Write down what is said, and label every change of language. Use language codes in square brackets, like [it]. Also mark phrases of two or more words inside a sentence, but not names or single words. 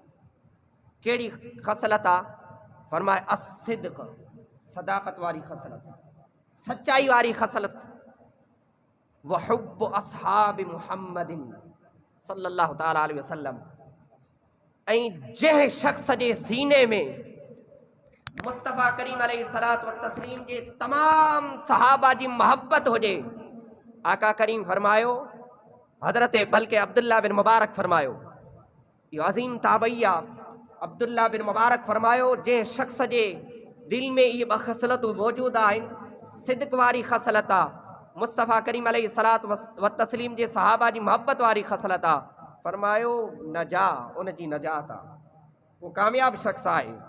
[sd] कहिड़ी ख़सलत आहे? फरमाए असिद्क़, सदाकत वारी ख़सलत, सच्चाई वारी ख़सलत। [ar] وحب أصحاب محمد صلى الله تعالى عليه وسلم, [sd] ऐं जंहिं शख़्स जे सीने में मुस्तफ़ा करीम [ar] عليه الصلاة والتسليم [sd] जे तमाम सहाबा जी मोहब्बत हुजे, आका करीम फरमायो, हज़रत बल्कि अब्दुल्ला बिन मुबारक फरमायो, इहो अज़ीम ताबई आहे, अब्दुल्ला बिन मुबारक फरमायो, जंहिं शख़्स जे दिल में इहे ॿ ख़सलतूं मौजूदु आहिनि, सिद्क़ वारी ख़सलत आहे, मुस्तफ़ा करीम [ar] عليه الصلاة والتسليم [sd] जे सहाबा जी मोहब्बत वारी ख़सलत आहे, फरमायो नजा, उन जी नजात आहे, वो कामयाब शख़्स आहे।